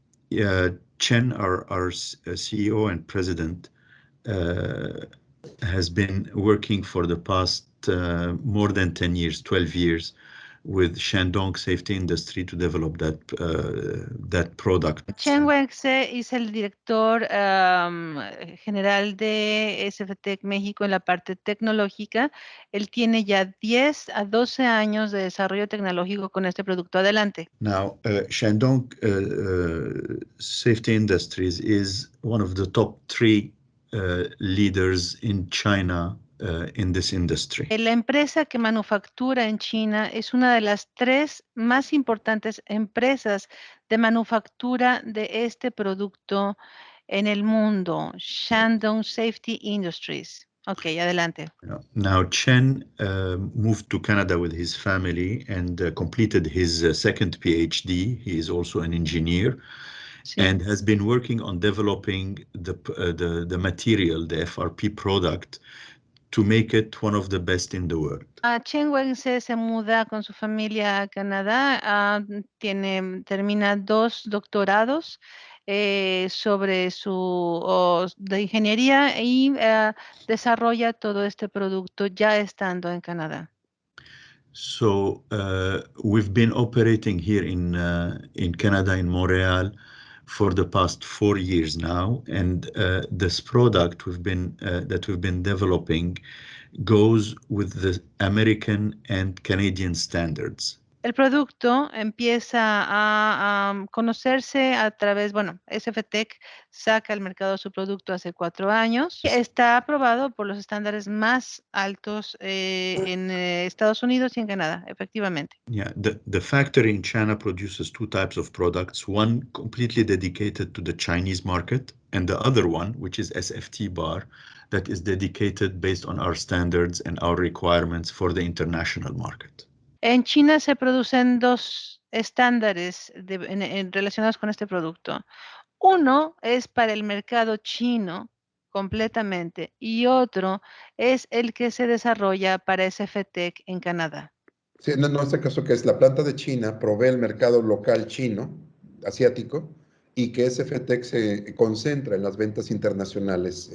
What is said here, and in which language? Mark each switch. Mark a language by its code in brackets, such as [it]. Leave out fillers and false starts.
[en] Yeah, Chen, our CEO and president, has been working for the past more than 10 years, 12 years, with Shandong Safety Industry to develop that product. [es] Chen Wenxe es el director general de SFTec México en la parte tecnológica. Él tiene ya 10 a 12 años de desarrollo tecnológico con este producto. Adelante. [en] Now, Shandong Safety Industries is one of the top 3 leaders in China in this industry. [es] La empresa que manufactura en China es una de las 3 más importantes empresas de manufactura de este producto en el mundo, Shandong Safety Industries. Ok, adelante. [en] Now, Chen moved to Canada with his family and completed his second PhD. He is also an engineer. Sí. And has been working on developing the material, the FRP product, to make it one of the best in the world. [es] Chen Wenxe se muda con su familia a Canadá, termina 2 doctorados sobre de ingeniería y desarrolla todo este producto ya estando en Canadá. [en] So we've been operating here in Canada, in Montreal, for the past 4 years now, and this product that we've been developing goes with the American and Canadian standards. [es] El producto empieza a conocerse a través, bueno, SFTec saca al mercado su producto hace 4 años. Está aprobado por los estándares más altos en Estados Unidos y en Canadá, efectivamente. [en] Yeah, the factory in China produces 2 types of products, one completely dedicated to the Chinese market, and the other one, which is SFT-Bar, that is dedicated based on our standards and our requirements for the international market. [es] En China se producen 2 estándares relacionados con este producto. Uno es para el mercado chino completamente y otro es el que se desarrolla para SFTec en Canadá. Sí, no, en este caso que es la planta de China provee el mercado local chino, asiático, y que SFTec se concentra en las ventas internacionales.